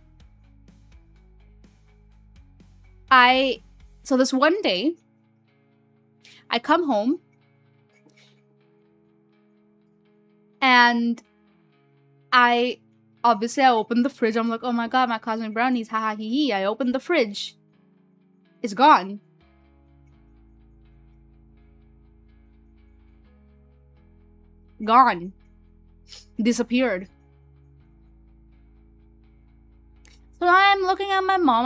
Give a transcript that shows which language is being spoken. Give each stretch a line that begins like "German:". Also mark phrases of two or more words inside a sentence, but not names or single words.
English: So this one day, I come home and I opened the fridge. I'm like, oh my god, my cosmic brownies, haha hee hee. I opened the fridge. It's gone. Gone. Disappeared. So I'm looking at my mom.